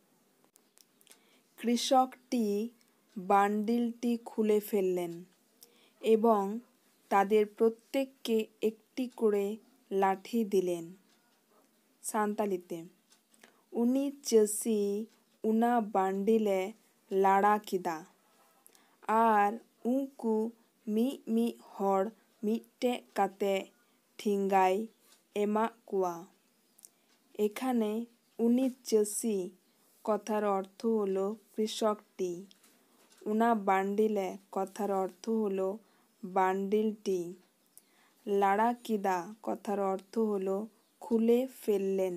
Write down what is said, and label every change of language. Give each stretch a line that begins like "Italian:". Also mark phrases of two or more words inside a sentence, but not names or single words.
Bangla: কৃষকটি বান্ডিলটি খুলে ফেললেন এবং তাদের প্রত্যেককে একটি করে লাঠি দিলেন।
Santali: সান্তালিতে উনি চাষি উনা বান্ডিলে লাড়া কিদা আর উঙ্কু ᱢᱤ ᱦᱚᱲ ᱢᱤᱫᱴᱮᱡ ᱠᱟᱛᱮ ᱴᱷᱮᱸᱜᱟᱭ ᱮᱢᱟᱜ ᱠᱚᱣᱟ।
Bangla: এখানে
Santali: উনি চাষি
Bangla: কথার অর্থ হলো কৃষকটি।
Santali: উনা বান্ডিলে
Bangla: কথার অর্থ হলো বান্ডিলটি।
Santali: লাড়া কিদা
Bangla: কথার অর্থ হলো খুলে ফেললেন।